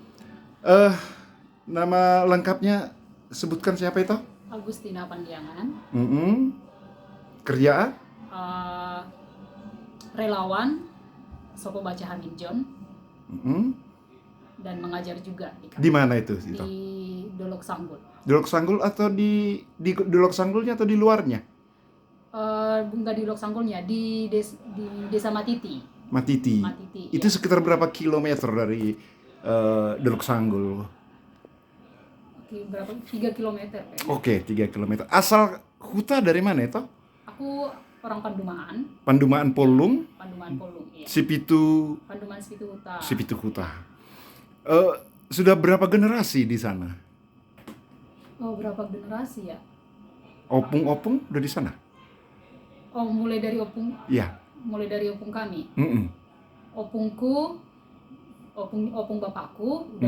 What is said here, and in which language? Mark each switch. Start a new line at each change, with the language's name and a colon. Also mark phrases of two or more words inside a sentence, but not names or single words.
Indonesian: Nama lengkapnya sebutkan siapa itu? Agustina Pandiangan, Kerjaan? relawan Sopo Baca Haminjon, Mm-mm. dan mengajar juga Di mana itu? di Dolok Sanggul. Dolok Sanggul atau di Dolok Sanggulnya atau di luarnya? Enggak di Dolok Sanggulnya, di Desa Matiti. Matiti. Matiti, Itu ya. sekitar berapa kilometer dari Dolok Sanggul? Oke, berapa? 3 kilometer kayaknya. Oke, 3 kilometer. Asal Huta dari mana itu? Aku orang Pandumaan, Pandumaan Polung, Pandumaan Polung, ya. Sipitu, Pandumaan Situ Huta. Sipitu Huta. Sudah berapa generasi di sana? Oh, berapa generasi ya? Opung-opung udah di sana? Oh, mulai dari opung Iya. kami. Mm-mm. Opung bapakku udah